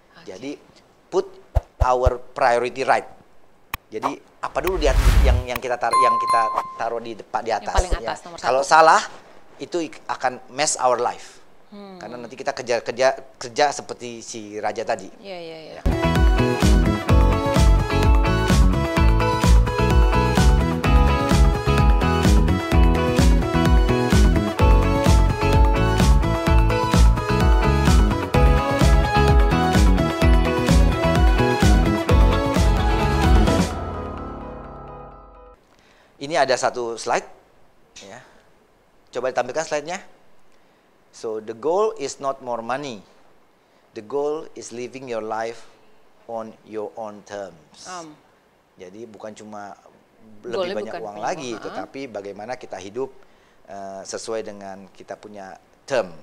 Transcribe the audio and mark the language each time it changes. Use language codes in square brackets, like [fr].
[id] Jadi [en] put our priority right. [id] Jadi apa dulu yang kita taruh di depan di atas. Yang paling atas, ya. nomor Kalau 1. salah itu akan [en] mess our life. [id] Karena nanti kita kerja seperti si raja tadi. Iya. Ini ada satu slide, ya. Coba ditampilkan slide-nya. [en] So the goal is not more money. The goal is living your life on your own terms. [id] Jadi bukan cuma lebih banyak uang lagi, tetapi bagaimana kita hidup sesuai dengan kita punya term.